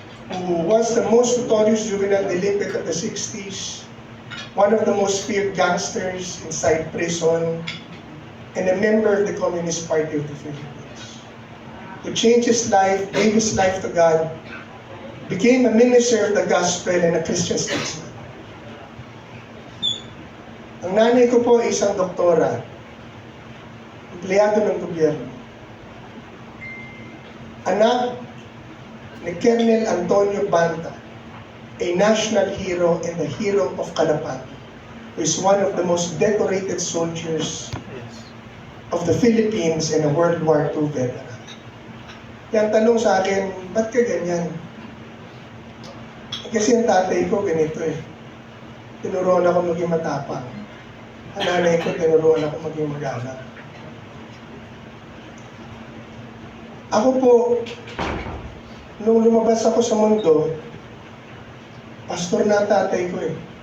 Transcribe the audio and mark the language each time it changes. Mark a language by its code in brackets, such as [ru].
[en] who was the most notorious juvenile delinquent of the 60s, one of the most feared gangsters inside prison, and a member of the Communist Party of the Philippines, who changed his life, gave his life to God, became a minister of the gospel and a Christian statesman. [tl] Ang nanay ko po ay isang doktora, empleyado ng gobyerno. Anak ni [en] Colonel Antonio Banta, a national hero and the hero of Calapan, who is one of the most decorated soldiers of the Philippines and a World War II veteran. [tl] Yan tanong sa akin, ba't ka ganyan? Kasi ang tatay ko ganito eh. Tinuruan ako maging matapang. Ang nanay ko tinuruan ako maging magalang. Ako po, nung lumabas ako sa mundo, pastor na ang tatay ko eh.